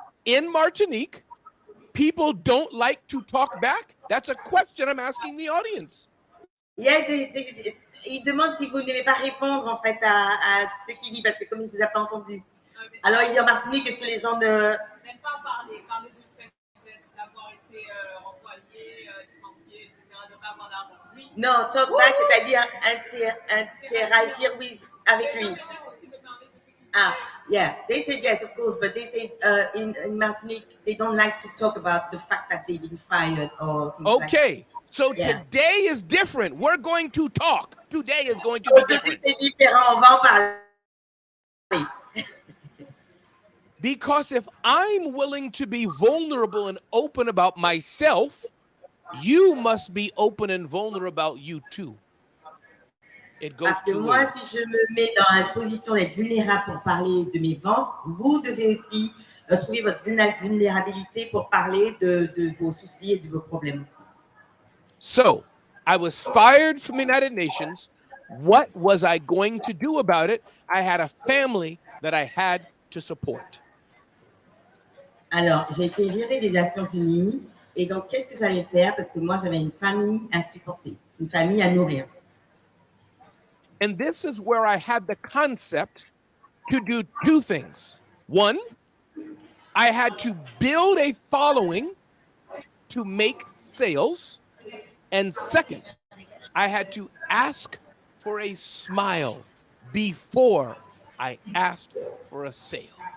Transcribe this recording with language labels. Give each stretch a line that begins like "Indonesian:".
English: In Martinique, people don't like to talk back? That's a question I'm asking the audience.
French: Yes, il demande si vous n'aimez pas répondre en fait à ce qu'il dit parce que comme il ne vous a pas entendu. Alors il dit en Martinique, est-ce que les gens ne n'aiment pas parler du fait d'avoir été employé, licencié, etc., de ne pas avoir d'argent. Oui. Non,
English: talk back,
French: c'est-à-dire interagir avec lui.
English: Ah, yeah, they said yes, of course, but they said in Martinique, they don't like to talk about the fact that they've been fired or things like that. Okay, so today is different. We're going to talk. Today is going to be different.
French: C'est différent, on va en parler.
English: Because if I'm willing to be vulnerable and open about myself, you must be open and vulnerable about you too. It goes
French: Parce que
English: two
French: moi,
English: ways.
French: si je me mets dans la position d'être vulnérable pour parler de mes ventes, vous devez aussi trouver votre vulnérabilité pour parler de vos soucis et de vos problèmes aussi.
English: So, I was fired from the United Nations. What was I going to do about it? I had a family that I had to support.
French: Alors, j'ai été virée des Nations Unies. Et donc, qu'est-ce que j'allais faire? Parce que moi, j'avais une famille à supporter, une famille à nourrir.
English: And this is where I had the concept to do two things. One, I had to build a following to make sales. And second, I had to ask for a smile before I asked for a sale.